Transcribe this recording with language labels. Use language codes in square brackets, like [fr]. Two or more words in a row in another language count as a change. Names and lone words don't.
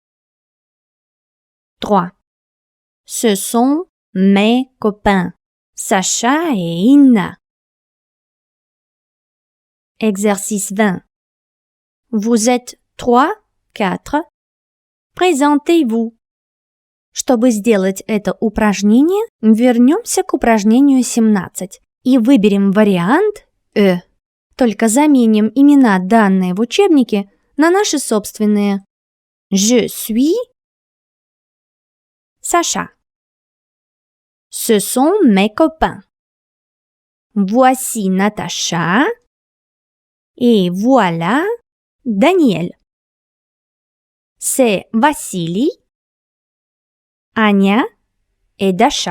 [fr] 3. Ce sont mes copains, Sacha et Inna. Exercice 20. Vous êtes 3, 4. Présentez-vous. [ru] Чтобы сделать это упражнение, вернемся к упражнению 17 и выберем вариант «Э». Только заменим имена, данные в учебнике, на наши собственные. [fr] Je suis Sacha. Ce sont mes copains. Voici Natacha et voilà Daniel. C'est Vassili, Anya et Dasha.